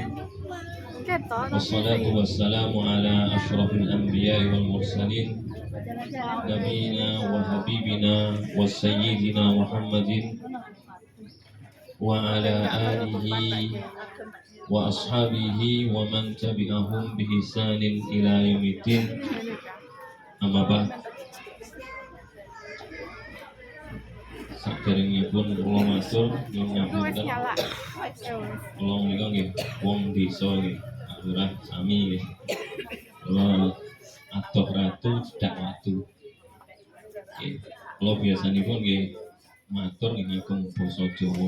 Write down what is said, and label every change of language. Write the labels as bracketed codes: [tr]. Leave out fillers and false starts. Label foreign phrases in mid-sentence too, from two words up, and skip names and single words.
[ar] والصلاة والسلام على أشرف الأنبياء والمرسلين نبينا وحبيبنا وسيدنا محمد وعلى آله وأصحابه ومن تبعهم بإحسان إلى يوم الدين. أما بعد. [jv] Saderengipun kula matur nyuwun ngapunten. Kula menika nggih wong desa nggih, lurah sami nggih. Kula adoh ratu cedak watu. Nggih, kula biasanipun nggih matur nggih ngagem basa Jawa.